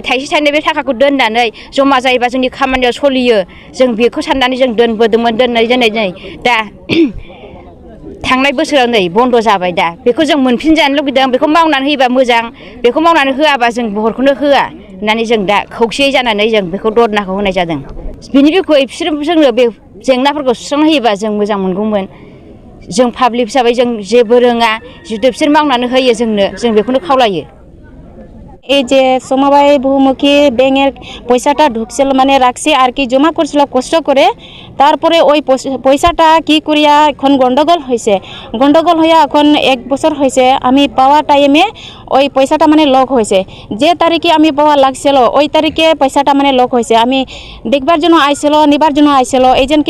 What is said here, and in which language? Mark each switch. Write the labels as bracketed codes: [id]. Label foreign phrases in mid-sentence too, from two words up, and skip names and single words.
[brx] थाइसे थाइनै बे थाखाखौ दोननानै जमा जायोबा जोंनि खामानियाव सोलियो जों बेखौ साननानै जों दोनबोदोंमोन दोननाय दा थांनाय बोसोराव नै बन्द' जाबाय दा बेखौ जों मोनफिनजानो लुगैदों बेखौ मावनानै होयोबा मोजां बेखौ मावनानै होआबा जों भटखौनो होआ होननानै जों दा खौसेयै जानानै जों बेखौ धरनाखौ होनाय जादों बिनि बिखय बिसोर जोंनो बे जेंनाफोरखौ सुस्रांना होयोबा जों मोजां मोनगौमोन जों पाब्लिक हिसाबै जों जेबो रोङा जुदि बिसोर मावनानै होयो जोंनो जों बेखौनो खावलायो [bn] এই যে সমবায় বহুমুখী ব্যাংকের পয়সাটা ঢুকছিল মানে রাখছি আর কি জমা করছিল কষ্ট করে তারপরে ওই পয়সাটা কি করিয়া এখন গন্ডগোল হয়েছে গন্ডগোল হইয়া এখন 1 বছর হয়েছে আমি পাওয়া টাইমে ওই পয়সাটা মানে লক হয়েছে যে তারিখে আমি পাওয়া লাগছিল ওই তারিখে পয়সাটা মানে লক হয়েছে আমি দেখবার জন্য আইছিল নিবার জন্য আইছিল এজেন্টকে